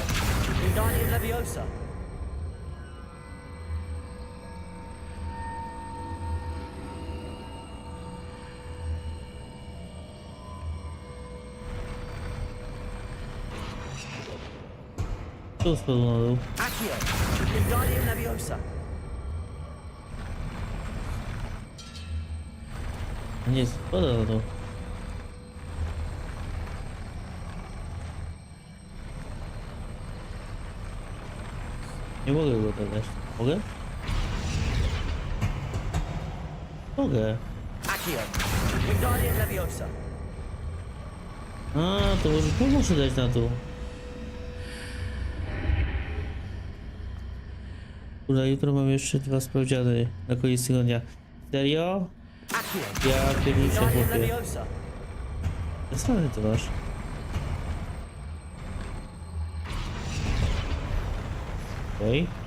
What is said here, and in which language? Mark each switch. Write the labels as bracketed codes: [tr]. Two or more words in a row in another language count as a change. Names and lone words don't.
[la] Wingardium Leviosa! [pl] Tu spadł na dół. [la] Accio! Wingardium Leviosa! [pl] Nie spada na dół. Nie mogę go dodać. Mogę? Mogę. [la] Accio! Wingardium Leviosa! [pl] A, to może tu muszę dać na dół. Kurde, jutro mam jeszcze 2 sprawdziany na koniec tygodnia. Serio? Accio! Ja pierniczę, Wingardium chłopie. Leviosa! Co ty masz? Okej.